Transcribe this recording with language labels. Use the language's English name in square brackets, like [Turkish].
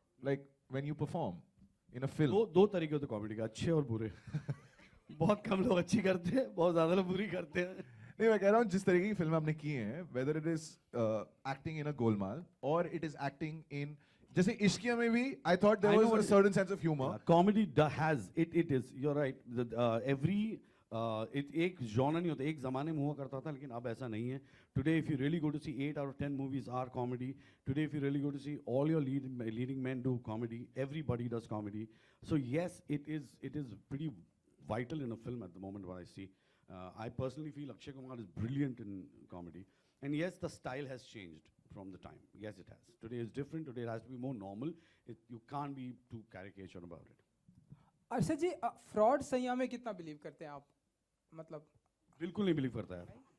[English] Like when you perform in a film. [Hindi] दो तरीके होते कॉमेडी का, अच्छे और बुरे. बहुत कम लोग अच्छी करते हैं, बहुत ज्यादा लोग बुरी करते हैं. नहीं मैं कह रहा हूँ जिस तरीके की फिल्म आपने की है, [English] whether it is acting in a [Hindi] Golmaal or it is acting in जैसे इश्किया में भी [English] I thought there was a certain sense of humor. Comedy has it is. You're right. [Hindi] Every एक genre नहीं होता, एक ज़माने में हुआ करता था, लेकिन अब ऐसा नहीं है. [English] Today, if you really go to see 8 out of 10 movies are comedy. Today, if you really go to see all your leading men do comedy, everybody does comedy. So yes, it is pretty vital in a film at the moment. What I see, I personally feel Akshay Kumar is brilliant in comedy. And yes, the style has changed from the time. Yes, it has. Today is different. Today it has to be more normal. You can't be too caricature about it. [Hindi] Arshad ji, fraud सैया में कितना believe करते हैं आप? मतलब बिल्कुल नहीं believe करता है.